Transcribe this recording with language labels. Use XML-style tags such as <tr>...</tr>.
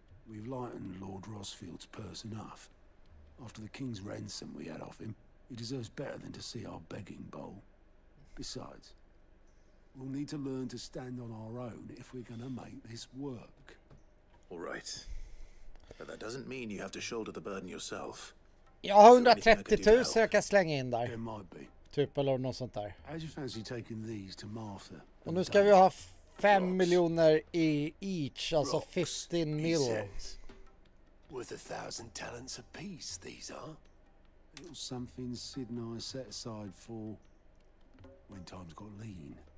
<en>We've lightened Lord Rosfield's purse enough. After the king's ransom we had off him, he deserves better than to see our begging bowl. Besides, we'll need to learn to stand on our own if we're gonna make this work. All right. But that doesn't mean you have to shoulder the burden yourself.</en> <sv>Jag har 130 000 jag kan slänga in där.</sv> <en>There might be.</en> <sv>Typ eller något sånt där.</sv> <en>How'd you fancy taking these to Martha?</en> <sv>Och nu ska vi ha 5 miljoner i each, alltså 15 mil.</sv> <en>Worth 1,000 talents apiece, these are. Little something Sid and I set aside for when times got lean.</en>